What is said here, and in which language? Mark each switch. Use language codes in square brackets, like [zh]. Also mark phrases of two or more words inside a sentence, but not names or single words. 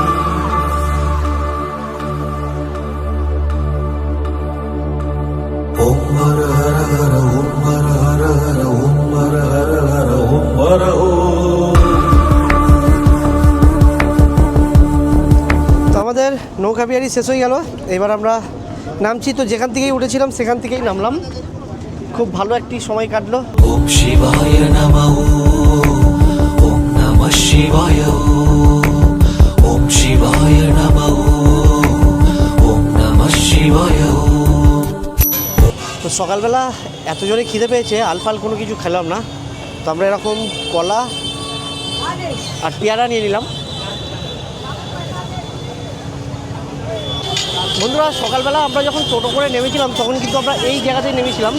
[sa] ওম হর হর হর ওম হর হর হর ওম হর হর হর ওম হর ওম। [bn] আমাদের নৌকা বিহারি শেষ হয়ে গেল, এবার আমরা নামছি। তো যেখান থেকেই উঠেছিলাম সেখান থেকেই নামলাম। খুব ভালো একটি সময় কাটলো। [sa] ॐ शिवाय नमः ॐ नमः शिवाय ॐ शिवाय नमः ॐ नमः शिवाय। [bn] তো সকালবেলা এত জোরে খিদে পেয়েছে, আলফাল কোনো কিছু খেলাম না। তো আমরা এরকম কলা আর পেয়ারা নিয়ে নিলাম। বন্ধুরা, সকালবেলা আমরা যখন টোটো করে নেমেছিলাম তখন কিন্তু আমরা এই জায়গাতেই নেমেছিলাম।